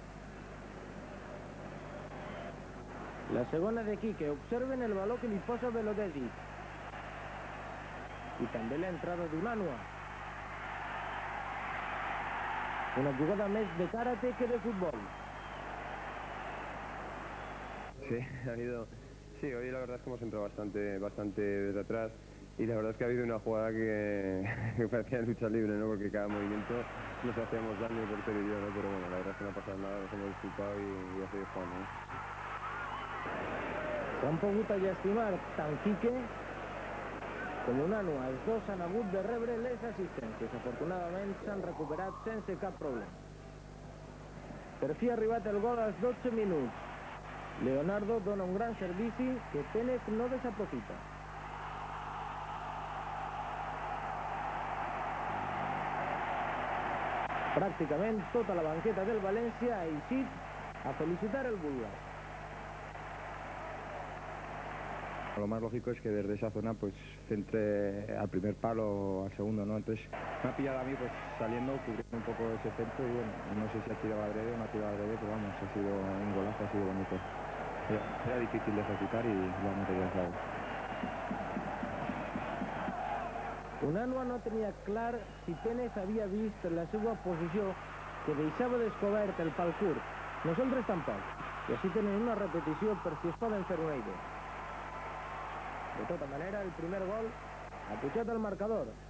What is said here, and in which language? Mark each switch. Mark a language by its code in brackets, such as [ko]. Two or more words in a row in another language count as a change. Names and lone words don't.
[ca] La segona de Quique. Observen el baló que li posa Belodesi. I també l'entrada d'Unanua. Una jugada més de karate que de futbol. [es] Sí, ha habido... Sí, hoy la verdad es que hemos entrado bastante desde atrás y la verdad es que ha habido una jugada que parecía lucha libre, ¿no? Porque cada movimiento nos hacíamos daño, el portero y yo, ¿no? Pero bueno, la verdad es que no ha pasado nada, nos hemos disculpado y a seguir jugando, ¿no? [ca] Han pogut llestimar tant Quique com Unanue. Els dos han hagut de rebre les assistències. Afortunadament s'han recuperat sense cap problema. Per fi ha arribat el gol als 12 minuts. Leonardo dona un gran servici que Pénez no desaprofita. Pràcticament tota la banqueta del València ha eixit a felicitar el búlgar. [es] Lo más lógico es que desde esa zona pues centre al primer palo o al segundo, ¿no? Entonces me ha pillado a mí pues saliendo, cubriendo un poco ese centro y bueno, no sé si ha tirado adrede o no ha tirado adrede, pero vamos, ha sido un golazo, ha sido bonito. Era difícil de ejecutar y lo ha materializado. [ca] Unanue no tenia clar si Pénez havia vist la seva posició que deixava descobert el pal curt. Nosaltres tampoc. I així tenen una repetició per si es poden fer una idea. De tota manera, el primer gol ha pujat al marcador.